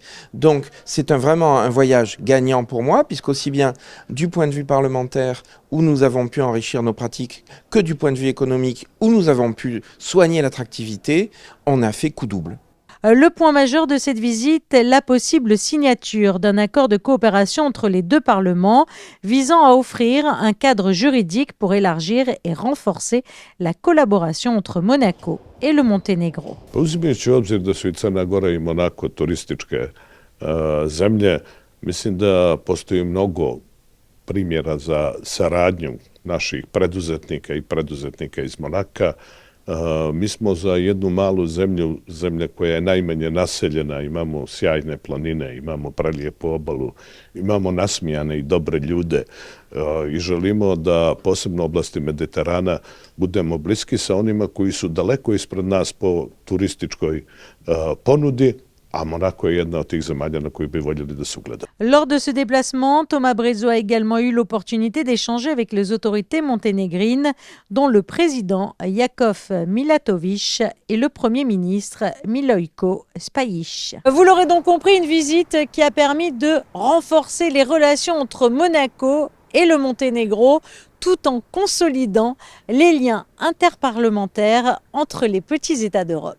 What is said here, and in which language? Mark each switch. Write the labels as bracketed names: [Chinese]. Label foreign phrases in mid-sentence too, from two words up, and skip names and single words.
[French] Donc c'est vraiment un voyage gagnant pour moi, puisqu'aussi bien du point de vue parlementaire, où nous avons pu enrichir nos pratiques, que du point de vue économique, où nous avons pu soigner l'attractivité, on a fait coup double. Le point majeur de cette visite est la possible signature d'un accord de coopération entre les deux parlements visant à offrir un cadre juridique pour élargir et renforcer la collaboration entre Monaco et le Monténégro. [Serbian] Uzimajući u obzir da su i Crna Gora i Monako turističke zemlje, mislim da postoji mnogo primjera za saradnju naših preduzetnika i preduzetnika iz Monaka. Mi smo za jednu malu zemlju, zemlja koja je najmanje naseljena, imamo sjajne planine, imamo prelijepu obalu, imamo nasmijane i dobre ljude i želimo da posebno u oblasti Mediterana budemo bliski sa onima koji su daleko ispred nas po turističkoj ponudi. A Monaco est jedna od tih zemalja na koju bi voljeli da se ugleda. [French] Lors de ce déplacement, Thomas Brezzo a également eu l'opportunité d'échanger avec les autorités monténégrines, dont le président Jakov Milatović et le premier ministre Milojko Spajić. Vous l'aurez donc compris, une visite qui a permis de renforcer les relations entre Monaco et le Monténégro, tout en consolidant les liens interparlementaires entre les petits États d'Europe.